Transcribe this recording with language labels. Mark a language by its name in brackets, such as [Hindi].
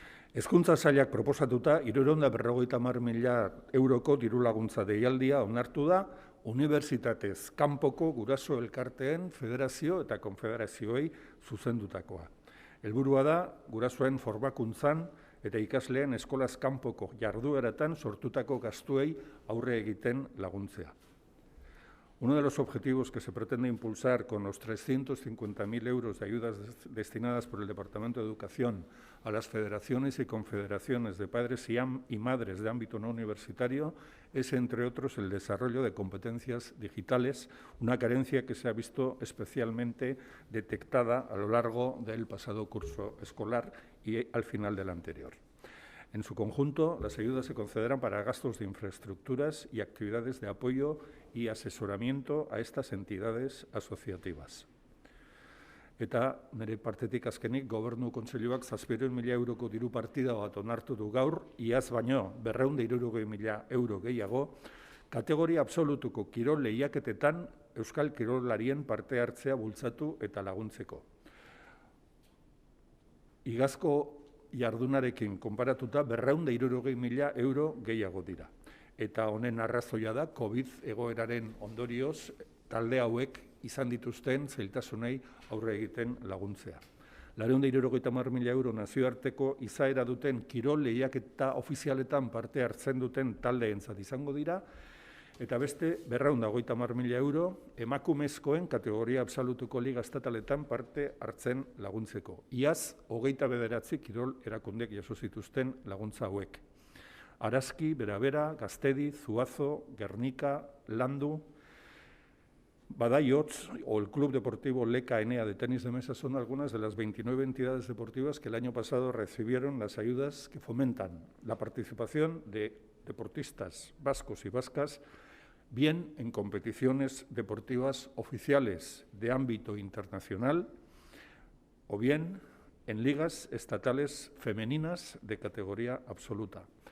[Basque] Hezkuntza sailak proposatuta 350.000 euroko dirulaguntza deialdia onartu da unibertsitatez kanpoko guraso elkarteen federazio eta konfederazioei zuzendutakoa. Helburua da gurasoen formakuntzan eta ikasleen eskolaz kanpoko jardueratan sortutako gastuei aurre egiten laguntzea. [Spanish] Uno de los objetivos que se pretende impulsar con los 350.000 euros de ayudas destinadas por el Departamento de Educación a las federaciones y confederaciones de padres y madres de ámbito no universitario es, entre otros, el desarrollo de competencias digitales, una carencia que se ha visto especialmente detectada a lo largo del pasado curso escolar y al final del anterior. En su conjunto, las ayudas se concederán para gastos de infraestructuras y actividades de apoyo y asesoramiento a estas entidades asociativas. [Basque] Eta nire partetik azkenik Gobernu Kontseiluak 700.000 euroko diru partida bat onartu du gaur, iaz baino 260.000 euro gehiago, kategoria absolutuko kirol lehiaketetan euskal kirolarien parte hartzea bultzatu eta laguntzeko. Igazko jardunarekin konparatuta 260.000 euro gehiago dira. Eta honen arrazoia da COVID egoeraren ondorioz talde hauek izan dituzten zailtasunei aurre egiten laguntzea. 260.000 euro nazioarteko izaera duten kirol lehiaketa ofizialetan parte hartzen duten taldeentzat izango dira, eta beste 250.000 euro emakumezkoen kategoria absolutuko liga estataletan parte hartzen laguntzeko. Iaz, 29 kirol erakundek jaso zituzten laguntza hauek. [Spanish] Arazki, Berabera, Gaztedi, Zuazo, Gernika, Landu, Badajoz o el Club Deportivo Leka Enea de tenis de mesa son algunas de las 29 entidades deportivas que el año pasado recibieron las ayudas que fomentan la participación de deportistas vascos y vascas, bien en competiciones deportivas oficiales de ámbito internacional o bien en ligas estatales femeninas de categoría absoluta.